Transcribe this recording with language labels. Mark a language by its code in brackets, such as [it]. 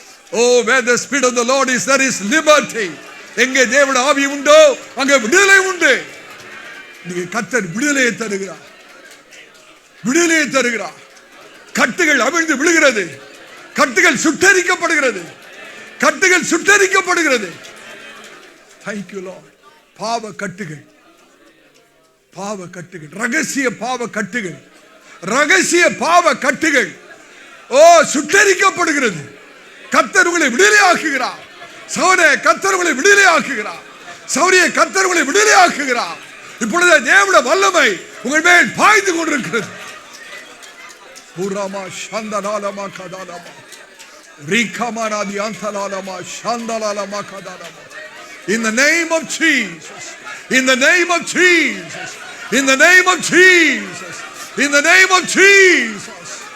[en] Oh, where the spirit of the Lord is, there is liberty. [ta] எங்கே தேவனுடைய ஆவி உண்டோ அங்கே விடுதலை உண்டு. நீங்க கர்த்தர் விடுதலையை தருகிறார். விடுதலையை தருகிறார். கட்டுகள் அவிழ்ந்து விழுகிறது. கட்டுகள் சுட்டரிக்கப்படுகிறது. கட்டுகள் சுட்டரிக்கப்படுகிறது. [en] Thank you Lord. [ta] பாவ கட்டுகள், பாவ கட்டுகள், ரகசிய பாவ கட்டுகள், ரகசிய பாவ கட்டுகள் ஓ சுட்டரிக்கப்படுகிறது. கர்த்தர் உங்களை விடுதலை ஆக்குகிறார். சௌரே கர்த்தர் உங்களை விடுதலை ஆக்குகிறார். சௌரியை கர்த்தர் உங்களை விடுதலை ஆக்குகிறார். இப்பொழுது தேவனுடைய வல்லமை உங்கள் மேல் பாய்ந்து கொண்டிருக்கிறது. பூராமா சந்தலாலமா கதாலமா ரீகாமாராதி அந்தலாலமா சந்தலாலமா கதாலமா. [en] In the name of Jesus, in the name of Jesus, in the name of Jesus, in the name of Jesus.